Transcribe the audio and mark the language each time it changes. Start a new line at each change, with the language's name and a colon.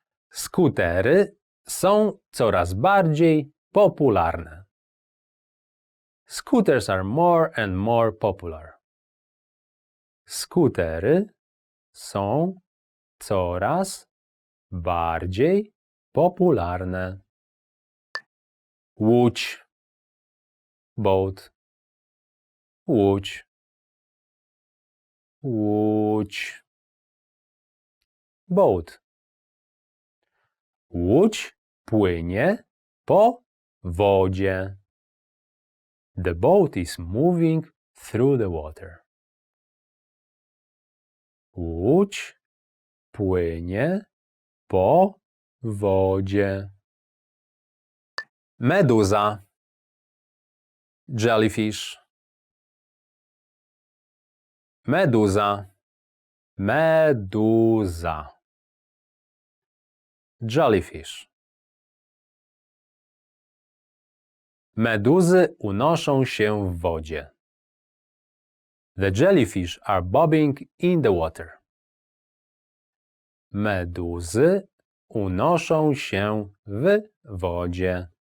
Polish: Skutery są coraz bardziej popularne.
English: Scooters are more and more popular.
Polish: Skutery są coraz bardziej popularne. Łódź.
English: Boat.
Polish: Łódź. Łódź.
English: Boat.
Polish: Łódź płynie po wodzie.
English: The boat is moving through the water.
Polish: Łódź płynie po wodzie. Meduza.
English: Jellyfish.
Polish: Meduza. Meduza.
English: Jellyfish.
Polish: Meduzy unoszą się w wodzie.
English: The jellyfish are bobbing in the water.
Polish: Meduzy unoszą się w wodzie.